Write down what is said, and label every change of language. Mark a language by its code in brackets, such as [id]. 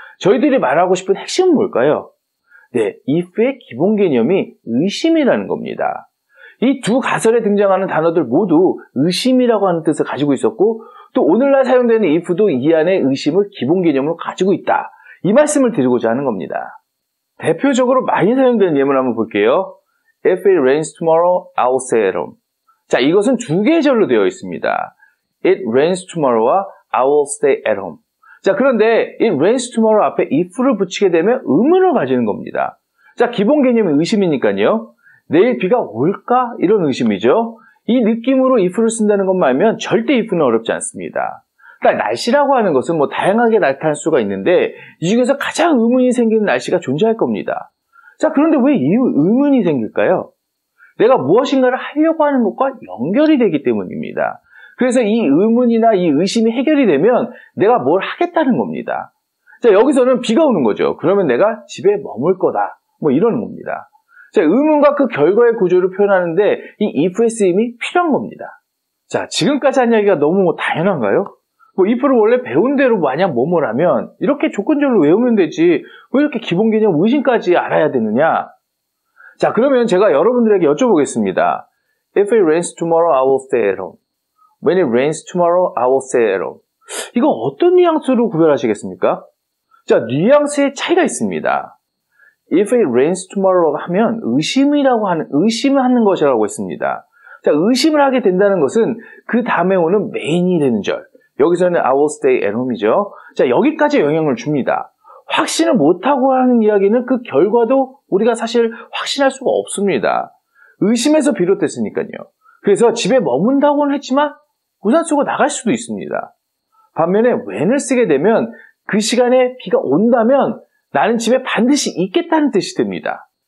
[ko] 저희들이 말하고 싶은 핵심은 뭘까요? 네, if의 기본 개념이 의심이라는 겁니다. 이 두 가설에 등장하는 단어들 모두 의심이라고 하는 뜻을 가지고 있었고, 또 오늘날 사용되는 if도 이 안에 의심을 기본 개념으로 가지고 있다, 이 말씀을 드리고자 하는 겁니다. 대표적으로 많이 사용되는 예문 한번 볼게요. [en] If it rains tomorrow, I'll stay at home. [ko] 자, 이것은 두 개의 절로 되어 있습니다. [en] It rains tomorrow와 I will stay at home. [ko] 자, 그런데 [en] it rains tomorrow [ko] 앞에 if를 붙이게 되면 의문을 가지는 겁니다. 자, 기본 개념이 의심이니까요. 내일 비가 올까? 이런 의심이죠. 이 느낌으로 if를 쓴다는 것만 알면 절대 if는 어렵지 않습니다. 그러니까 날씨라고 하는 것은 다양하게 나타날 수가 있는데 이 중에서 가장 의문이 생기는 날씨가 존재할 겁니다. 자, 그런데 왜 이 의문이 생길까요? 내가 무엇인가를 하려고 하는 것과 연결이 되기 때문입니다. 그래서 이 의문이나 이 의심이 해결이 되면 내가 뭘 하겠다는 겁니다. 자, 여기서는 비가 오는 거죠. 그러면 내가 집에 머물 거다. 이러는 겁니다. 자, 의문과 그 결과의 구조를 표현하는데 이 if의 쓰임이 필요한 겁니다. 자, 지금까지 한 이야기가 너무 당연한가요? if를 원래 배운 대로 마냥 뭐뭐라면 이렇게 조건절로 외우면 되지 왜 이렇게 기본 개념 의심까지 알아야 되느냐? 자, 그러면 제가 여러분들에게 여쭤보겠습니다. [en] If it rains tomorrow, I will stay at home. When it rains tomorrow, I will stay at home. [ko] 이거 어떤 뉘앙스로 구별하시겠습니까? 자, 뉘앙스의 차이가 있습니다. [en] If it rains tomorrow [ko] 하면 의심을 하는 것이라고 했습니다. 자, 의심을 하게 된다는 것은 그 다음에 오는 메인이 되는 절. 여기서는 [en] I will stay at home이죠. [ko] 자, 여기까지 영향을 줍니다. 확신을 못하고 하는 이야기는 그 결과도 우리가 사실 확신할 수가 없습니다. 의심에서 비롯됐으니까요. 그래서 집에 머문다고는 했지만 우산 쓰고 나갈 수도 있습니다. 반면에 when을 쓰게 되면 그 시간에 비가 온다면 나는 집에 반드시 있겠다는 뜻이 됩니다.